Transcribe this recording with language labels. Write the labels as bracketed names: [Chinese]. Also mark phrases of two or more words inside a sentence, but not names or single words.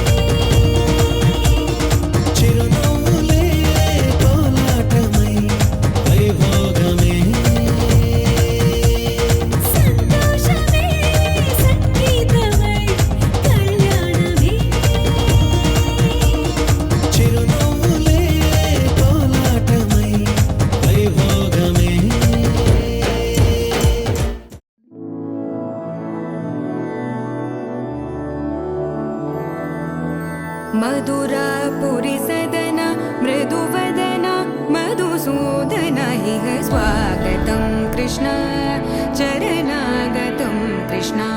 [Telugu] చిరునవ్వులే కోలాటమై వైభోగమే. సంతోషమే సంగీతమై కళ్యాణమే. చిరునవ్వులే కోలాటమై వైభోగమే. [Sanskrit] मधुरापुरि सदन मृदुवदन मधुसूदन इह स्वागतं कृष्ण चरणागतं कृष्ण.